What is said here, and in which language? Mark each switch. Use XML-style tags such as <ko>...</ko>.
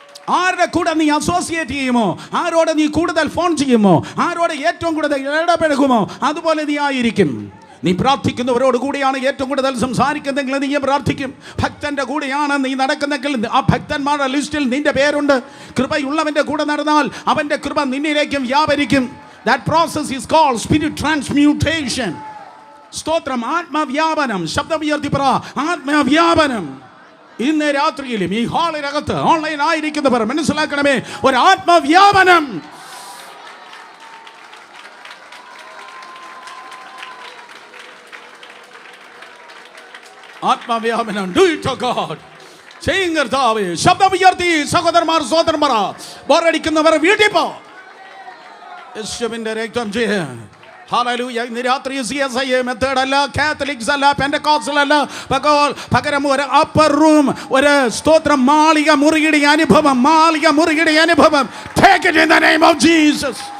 <ml>ആരുടെ കൂടെ നീ അസോസിയേറ്റ് ചെയ്യുമോ, ആരോട് നീ കൂടുതൽ ഫോൺ ചെയ്യുമോ, ആരോട് ഏറ്റവും കൂടുതൽ ഇടപഴകുമോ, അതുപോലെ നീ ആയിരിക്കും. നീ പ്രാർത്ഥിക്കുന്നവരോട് കൂടിയാണ് ഏറ്റവും കൂടുതൽ സംസാരിക്കുന്നെങ്കിൽ നീ പ്രാർത്ഥിക്കും. ഭക്തന്റെ കൂടെയാണ് നീ നടക്കുന്നെങ്കിൽ ആ ഭക്തന്മാരുടെ ലിസ്റ്റിൽ നിന്റെ പേരുണ്ട്. കൃപയുള്ളവന്റെ കൂടെ നടന്നാൽ അവന്റെ കൃപ നിന്നിലേക്കും വ്യാപരിക്കും.</ml> <en>That process is called spirit transmutation.</en> <ml>സ്തോത്രം, ആത്മവ്യാപനം. ശബ്ദം ഉയർത്തി പറ, ആത്മവ്യാപനം. ഇന്ന് രാത്രിയിലും ഈ ഹാളിനകത്ത് ഓൺലൈൻ ആയിരിക്കുന്നവർ മനസ്സിലാക്കണമേ, ഒരു ആത്മവ്യാപനം. ആത്മവ്യാപനം.</ml> <en>Do it to God.</en> <ml>ചെയ്യും കർത്താവേ. ശബ്ദം ഉയർത്തി സഹോദരന്മാർ, സഹോദരന്മാർ, ബോറടിക്കുന്നവർ വീട്ടിൽ പോ. യേശുവിന്റെ രക്തം ചെയ്യ. ഹല്ലേലൂയ. ഇന്ന് രാത്രി CSI മെത്തേഡ് അല്ല, കാത്തലിക്സ് അല്ല, പെന്തക്കോസ്റ്റൽ അല്ല, പകരം ഒരു അപ്പർ റൂം, ഒരു സ്തോത്രം, മാളിക മുറിയുടെ അനുഭവം, മാളിക മുറിയുടെ അനുഭവം.</ml> <en>Take it in the name of Jesus.</en>